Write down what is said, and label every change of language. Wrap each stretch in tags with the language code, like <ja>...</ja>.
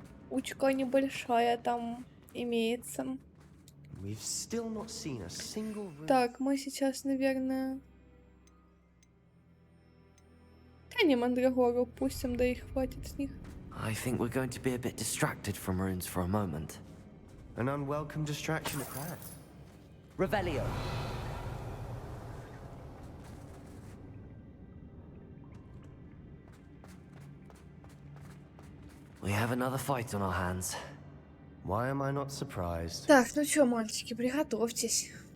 <ru>Учка небольшая там имеется.</ru> <en>We've still not seen a single room.</en> <ru>Так, мы сейчас, наверное... Да не, Мандрагору пустим, да и хватит с них.</ru> <en>I think we're going to be a bit distracted from runes for a moment. An unwelcome distraction at that. Revelio. We have another fight on our hands. Why am I not surprised?</en> <ru>Так, ну чё, мальчики, приготовьтесь.</ru>